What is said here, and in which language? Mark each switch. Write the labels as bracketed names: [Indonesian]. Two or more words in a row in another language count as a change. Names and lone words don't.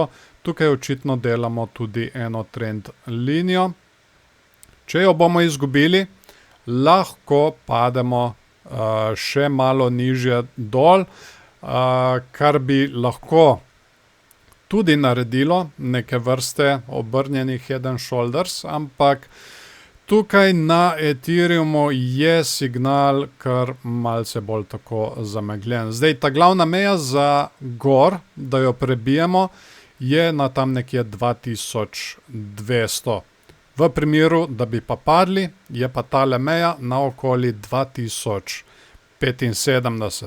[Slovenian] Tukaj očitno delamo tudi eno trend linijo. Če jo bomo izgubili, lahko pademo še malo nižje dol, kar bi lahko tudi naredilo neke vrste obrnjenih [English] head and shoulders, [Slovenian] ampak tukaj na Ethereumu je signal kar malce bolj tako zamegljen. Zdaj, ta glavna meja za gor, da jo prebijemo, je na tam nekje 2200. V primeru, da bi pa padli, je pa tale meja na okoli 2075.